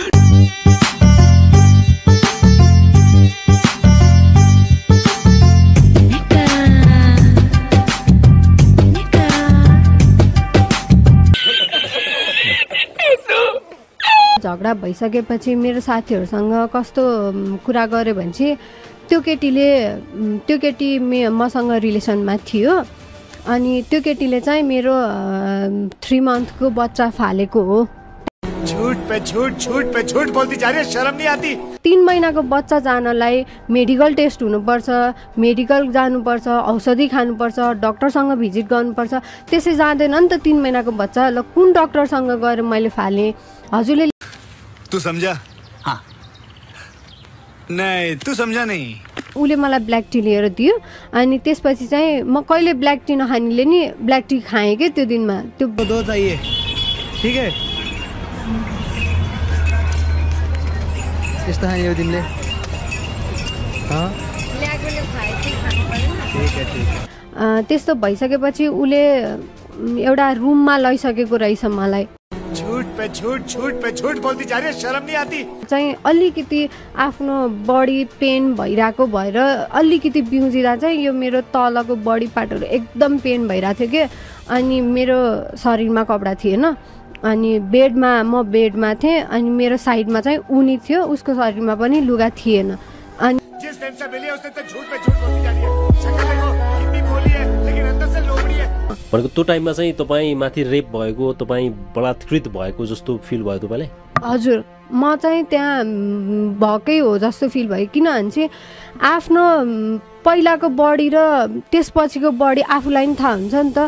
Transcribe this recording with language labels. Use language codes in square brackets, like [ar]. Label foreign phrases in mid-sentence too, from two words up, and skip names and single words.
[ne] झगडा भइसकेपछि मेरो साथीहरूसँग कस्तो कुरा गर्यो भने चाहिँ त्यो केटी मसँग रिलेसनमा थियो अनि त्यो केटीले चाहिँ मेरो 3 मन्थको बच्चा फालेको हो। [hi] झूठ पे झूठ बोलती जा रही है, शर्म नहीं आती? [ne] 3 महिनाको बच्चा जानलाई [en] medical test [ne] हुनुपर्छ, मेडिकल जानुपर्छ, औषधि खानुपर्छ, डक्टरसँग भिजिट गर्नुपर्छ। त्यसै जाँदैन नि त 3 महिनाको बच्चा। ल कुन डक्टरसँग गएर मैले फालेँ? हजुरले [hi] तू समझा? हाँ। नहीं तू समझा नहीं। [ne] उसले मलाई [en] black tea [ne] लिएर दियो अनि त्यसपछि चाहिँ म कहिले [en] black tea [ne] नखानेले नि [en] black tea [ne] खाएँ कि त्यो दिनमा। त्यो [hi] दो चाहिए, ठीक है? [ne] यस्तो खाने यो दिनले? त्यस्तो भइसकेपछि उसले एउटा रुममा लैसकेको रहेछ मलाई। [hi] झूठ पे झूठ बोलती जा रही है, शर्म नहीं आती? [ne] चाहिँ अलिकति आफ्नो [en] body pain [ne] भइरहेको भएर अलिकति बिउजिँदा चाहिँ यो मेरो तलको [en] body partहरू [ne] एकदम पेन भइरहेको थियो कि अनि मेरो शरीरमा कपडा थिएन अनि म बेडमा थिएँ अनि मेरो साइडमा चाहिँ उनी थियो, उसको शरीरमा पनि लुगा थिएन। अनि [hi] जिस दिन से मिली है उसने तो झूठ पे झूठ बोलती जा रही है। शक्ल देखो कितनी भोली है लेकिन अंदर से लोमड़ी है। [ne] भनेको त्यो टाइममा चाहिँ तपाईँ माथि रेप भएको, तपाईँ बलात्कृत भएको जस्तो फिल भयो तपाईँलाई? हजुर, म चाहिँ त्यहाँ भएकै हो जस्तो फिल भयो किनभने चाहिँ आफ्नो पहिलाको बडी र त्यसपछिको बडी आफूलाई पनि थाहा हुन्छ नि त।